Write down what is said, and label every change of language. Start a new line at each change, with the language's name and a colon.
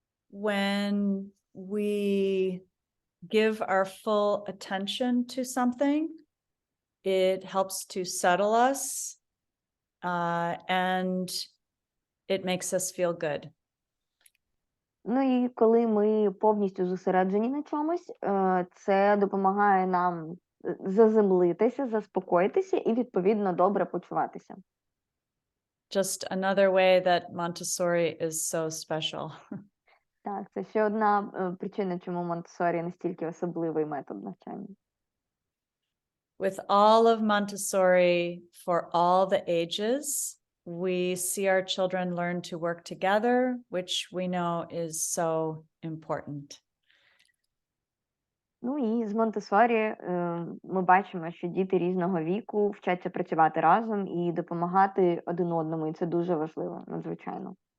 English: When we give our full attention to something, it helps to settle us, and it makes us feel good.
Ukrainian: Ну і коли ми повністю зосереджені на чомусь, це допомагає нам заземлитися, заспокоїтися і, відповідно, добре почуватися.
English: Just another way that Montessori is so special.
Ukrainian: Так, це ще одна причина, чому Монтессорі настільки особливий метод навчання.
English: With all of Montessori for all the ages, we see our children learn to work together, which we know is so important.
Ukrainian: Ну і з Монтессорі ми бачимо, що діти різного віку вчаться працювати разом і допомагати один одному, і це дуже важливо, надзвичайно.